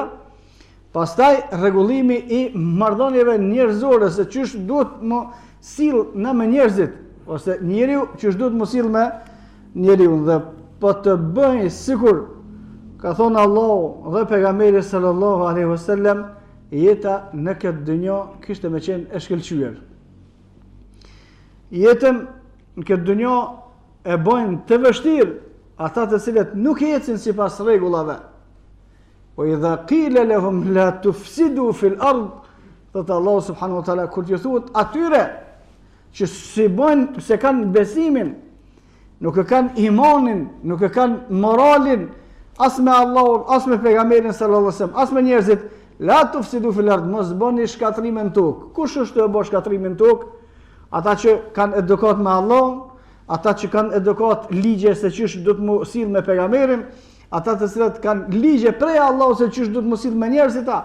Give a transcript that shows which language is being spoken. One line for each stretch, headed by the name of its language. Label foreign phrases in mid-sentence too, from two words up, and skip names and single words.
Albanian: Pastaj rregullimi i marrëdhënieve njerëzore, se çysh duhet më sill në me njerëzit, ose njeriu çysh duhet më sill me njeriu, dhe po të bëj sikur ka thonë Allahu dhe pejgamberi
Arabic: صلى الله عليه وسلم,
Albanian: jeta në këtë dynjë kishte më qenë e shkëlqyer. Jetën në këtë dynjë e bojnë të vështirë ata të cilët nuk ecin sipas rregullave.
Arabic: وإذا قيل لهم لا تفسدوا في الأرض,
Albanian: thot Allah
Arabic: سبحانه وتعالى,
Albanian: kur t'ju thuhet atyre që si bojnë, se kanë besimin, nuk e kanë imanin, nuk e kanë moralin, as me Allahun, as me pejgamberin
Arabic: صلى الله عليه وسلم,
Albanian: as me njerëzit,
Arabic: لا تفسدوا في الأرض,
Albanian: mos bëni shkatrimin tokë. Kush është të bëj shkatrimin tokë? Ata që kanë edukat me Allahun, ata që kanë edukat ligje se çish do të mu sill me pejgamberin, ata të cilët kanë ligje prej Allahut se çish do të mu sill me njerëzit ta.